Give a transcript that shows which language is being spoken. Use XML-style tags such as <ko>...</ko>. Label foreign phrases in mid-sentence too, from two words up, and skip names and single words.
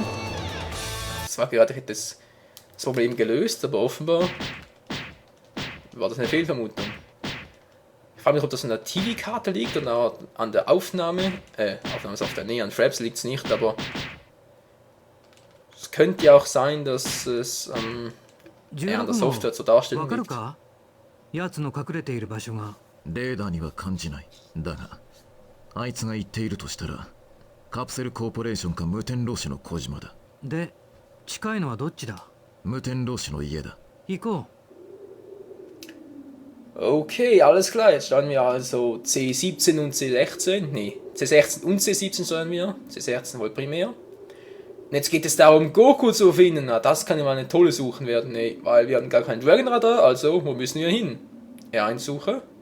<de>Das war gerade, ich hätte das Problem gelöst, aber offenbar war das eine Fehlvermutung. Ich frage mich, ob das an der TV-Karte liegt oder an der Aufnahme. Aufnahmesoftware, nee, an Fraps liegt es nicht, aber es könnte ja auch sein, dass es an der Software zur Darstellung liegt.</de> <ja>奴の隠れている場所がレーダーには感じない。だがあいつが言っているとしたらカプセルコーポレーションか無天老師の小島だ。で近いのはどっちだ。無天老師の家だ。行こう。</ja> <de>Okay, alles klar. Jetzt standen wir also C17 und C16. Nee, C16 und C17 standen wir. C16 wohl primär. Und jetzt geht es darum, Goku zu finden. Na, das kann ja mal eine tolle Suchen werden, ey. Weil wir haben gar keinen Dragon Radar, also wo müssen wir hin? R1 suche.</de>